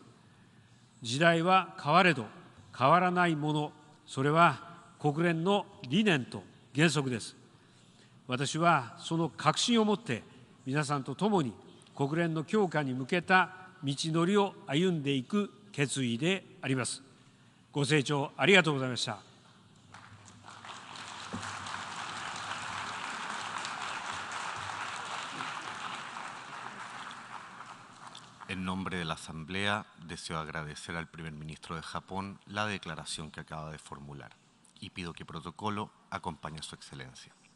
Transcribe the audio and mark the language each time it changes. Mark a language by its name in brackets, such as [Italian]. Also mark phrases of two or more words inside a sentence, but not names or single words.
[Japanese] 時代は変われど変わらないもの、それは国連の理念と原則です。私はその確信を持って皆さんと共に国連の強化に向けた道のりを歩んでいく決意であります。ご清聴ありがとうございました。 [Spanish] En nombre de la Asamblea, deseo agradecer al primer ministro de Japón la declaración que acaba de formular y pido que protocolo acompañe a su excelencia.